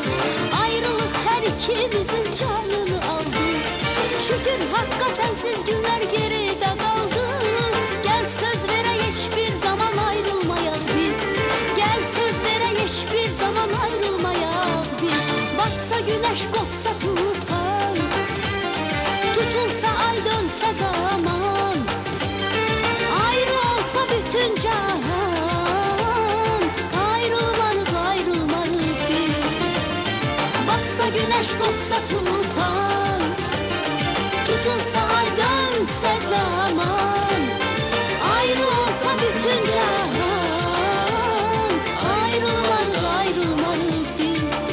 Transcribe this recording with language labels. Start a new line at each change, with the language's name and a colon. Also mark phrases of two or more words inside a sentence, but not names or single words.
Turkish: Ayrılık her ikimizin canını aldı. Şükür Hakk'a sensiz günler geride kaldı.
Azerbaijani: Gel söz verək hiçbir zaman ayrılmayaq biz. Gel söz verək hiçbir zaman ayrılmayaq biz. Batsa güneş, qopsa tufan, tutulsa ay, dönsə zaman, ayrı olsa bütün cahan, ayrılmarıq, ayrılmarıq biz. Batsa güneş, qopsa tufan, tutulsa ay, dönsə zaman, ayrı olsa bütün cahan, ayrılmarıq, ayrılmarıq biz.